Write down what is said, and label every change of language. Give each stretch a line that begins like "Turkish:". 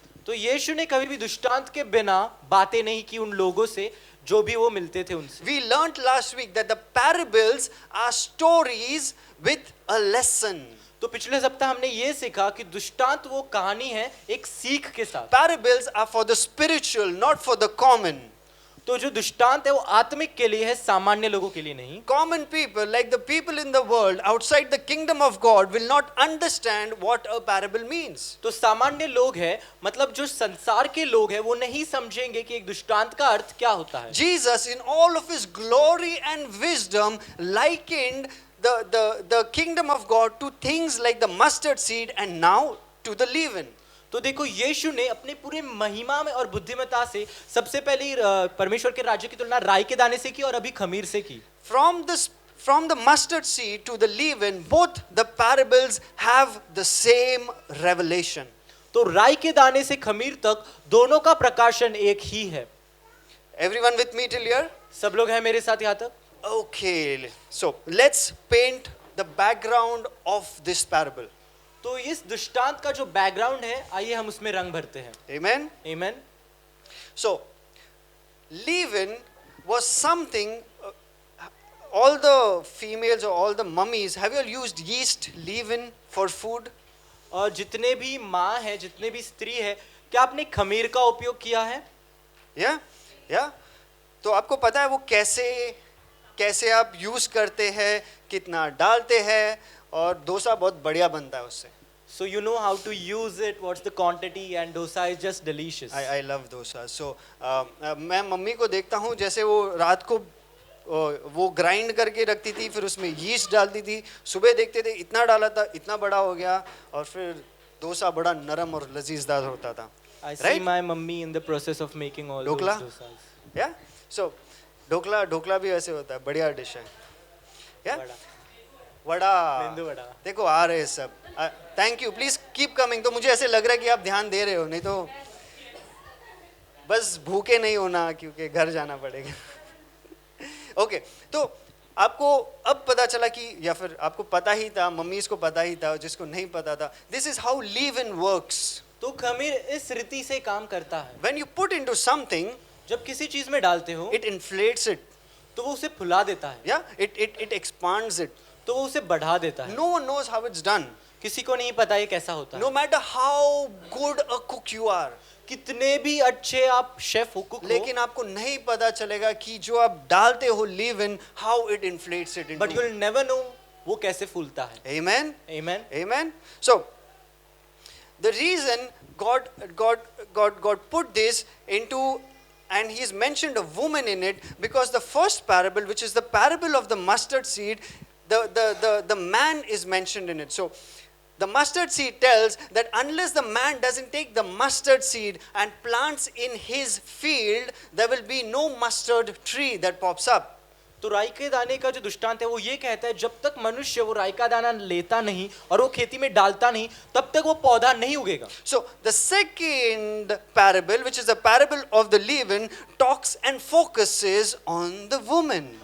Hindi: तो यीशु ने कभी भी दृष्टांत के बिना बातें नहीं की उन लोगों से जो भी वो मिलते थे उनसे।
English: We learned last week that the parables are stories with a lesson.
Hindi: तो पिछले सप्ताह हमने ये सीखा कि दृष्टांत वो कहानी है एक सीख के साथ।
English: Parables are for the spiritual, not for the common.
Hindi: तो जो दृष्टांत है वो आत्मिक के लिए है, सामान्य लोगों के लिए नहीं।
English: Common people, like the people in the world outside the kingdom of God, will not understand what a parable means.
Hindi: तो सामान्य लोग हैं, मतलब जो संसार के लोग हैं वो नहीं समझेंगे कि एक दृष्टांत का अर्थ क्या होता है।
English: Jesus, in all of his glory and wisdom, likened the kingdom of God to things like the mustard seed and now to the leaven.
Hindi: तो देखो यीशु ने अपने पूरे महिमा में और बुद्धिमत्ता से सबसे पहले परमेश्वर के राज्य की तुलना राई के दाने से की और अभी खमीर से की।
English: From the mustard seed to the leaven, both the parables have the same revelation.
Hindi: तो राई के दाने से खमीर तक दोनों का प्रकाशन एक ही है।
English: Everyone with me till here?
Hindi: सब लोग हैं मेरे साथ यहाँ तक?
English: Okay, so let's paint the background of this parable.
Hindi: तो इस दृष्टांत का जो बैकग्राउंड है आइए हम उसमें रंग भरते हैं।
English: Amen.
Hindi: आमीन।
English: So, leaven was something. All the females or all the mummies, have you all used yeast leaven for food?
Hindi: और जितने भी माँ है, जितने भी स्त्री है, क्या आपने खमीर का उपयोग किया है? या तो आपको पता है वो कैसे आप यूज करते हैं, कितना डालते हैं, और डोसा बहुत बढ़िया बनता है उससे।
English: So you know how to use it, what's the quantity, and dosa is just delicious. I love dosa.
Hindi: So मैं मम्मी को देखता हूँ जैसे वो रात को वो ग्राइंड करके रखती थी, फिर उसमें यीस्ट डालती थी, सुबह देखते थे इतना डाला था, इतना बड़ा हो गया, और फिर डोसा बड़ा नरम और लजीजदार होता था।
English: I see my mummy in the process of making all those
Hindi: dhokla?
English: dosas.
Hindi: या सो ढोकला भी ऐसे होता है, बढ़िया डिश है। या वड़ा, वड़ा, मेंदू वड़ा। देखो आ रहे हैं सब।
English: Thank you, please keep coming.
Hindi: तो मुझे ऐसे लग रहा है कि आप ध्यान दे रहे हो, नहीं तो बस भूखे नहीं होना क्योंकि घर जाना पड़ेगा। ओके, तो आपको अब पता चला कि, या फिर आपको पता ही था, मम्मी को पता ही था, जिसको नहीं पता था,
English: This is how leaven works.
Hindi: तो खमीर इस रीति से काम करता है।
English: when you put into something,
Hindi: जब किसी चीज में डालते हो
English: it inflates it,
Hindi: तो वो उसे फुला देता है,
English: या it expands it.
Hindi: तो वो उसे बढ़ा देता है।
English: No one knows how it's done.
Hindi: किसी को नहीं पता ये कैसा होता
English: no
Hindi: है।
English: matter how good a cook you are,
Hindi: कितने भी अच्छे आप शेफ हो, कुक हो, लेकिन आपको नहीं पता चलेगा कि जो आप डालते हो लीवन,
English: How it inflates it but into. you'll never know
Hindi: वो कैसे फूलता है।
English: Amen.
Hindi: आमीन।
English: Amen. So, the reason God put this into, and He's mentioned a woman in it, because the first parable, which is the parable of the mustard seed, the man is mentioned in it. So, the mustard seed tells that unless the man doesn't take the mustard seed and plants in his field, there will be no mustard tree that pops up.
Hindi: तो राई के दाने का जो दृष्टांत है वो ये कहता है जब तक मनुष्य वो राई का दाना लेता नहीं और वो खेती में डालता नहीं तब तक वो पौधा नहीं उगेगा।
English: So the second parable, which is the parable of the leaven, talks and focuses on the woman.